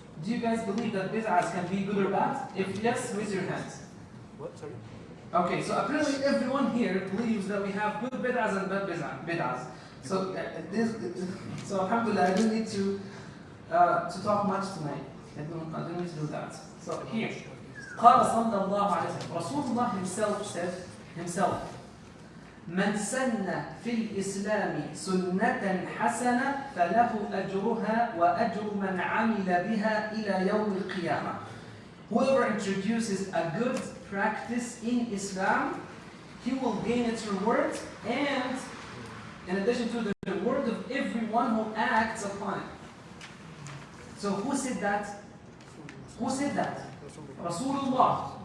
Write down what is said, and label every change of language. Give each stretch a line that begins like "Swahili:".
English: Do you guys believe that bid'ahs can be good or bad? If yes, raise your hands. What? Sorry? Okay, so apparently everyone here believes that we have good bid'ahs and bad bid'ahs. So so alhamdulillah, I don't need to talk much tonight. I don't need to do that. So here,
Arabic: قال صلى الله عليه وسلم,
English: Rasulullah himself said,
Arabic: من سن في الإسلام سنة حسنة فله أجرها وأجر من عمل بها إلى يوم القيامة.
English: Whoever introduces a good practice in Islam, he will gain its reward, and in addition to the reward of everyone who acts upon it. So who said that? Who said that? Rasulullah.